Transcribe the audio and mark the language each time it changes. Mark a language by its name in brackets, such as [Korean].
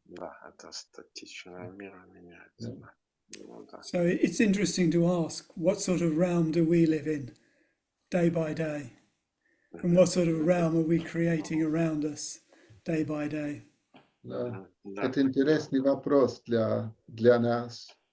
[Russian] Да, это статичное мир меняется. Да. [English] So it's interesting to ask, what sort of realm do we live in day by day? And what sort of realm are we creating around us day by day? [Russian] Да. Это интересный вопрос для нас.